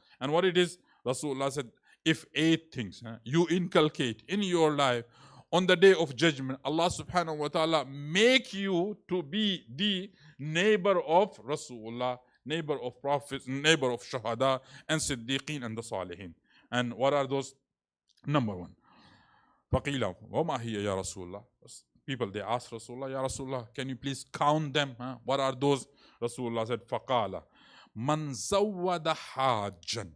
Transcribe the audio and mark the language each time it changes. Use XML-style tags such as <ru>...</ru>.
<en>And what it is, Rasulullah said, if 8 things you inculcate in your life, on the day of judgment, Allah subhanahu wa ta'ala make you to be the neighbor of Rasulullah, neighbor of prophets, neighbor of Shahada and Siddiqeen and the Salihin. And what are those? Number 1.</en> <ar>فَقِيلَ وَمَا هِيَ يَا Rasulullah?</ar> <en>People, they asked Rasulullah, Ya Rasulullah, can you please count them? What are those? Rasulullah said,</en> <ar>فَقَالَ مَنْ زَوَّدَ حَاجًا.</ar>